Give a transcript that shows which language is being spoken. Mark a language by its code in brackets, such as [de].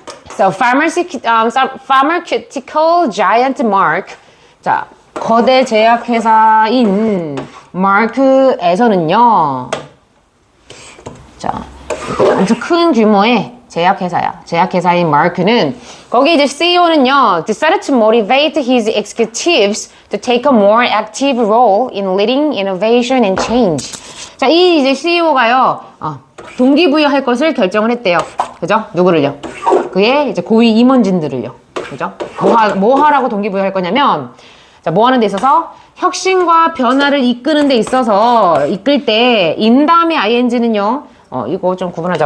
[en] So, pharmaceutical giant Merck. [ko] 자, 거대 제약회사인 마크에서는요. 자, 엄청 큰 규모의 제약회사야. 제약회사인 마크는 거기 이제 CEO는요. [en] decided to motivate his executives to take a more active role in leading innovation and change. [ko] 자, 이 이제 CEO가요. 동기부여할 것을 결정을 했대요. 그죠? 누구를요? 그의 이제 고위 임원진들을요. 그죠? 뭐 하라고 동기부여할 거냐면, 자, 뭐 하는 데 있어서 혁신과 변화를 이끄는 데 있어서 이끌 때, 인 다음에 ing는요. 이거 좀 구분하자.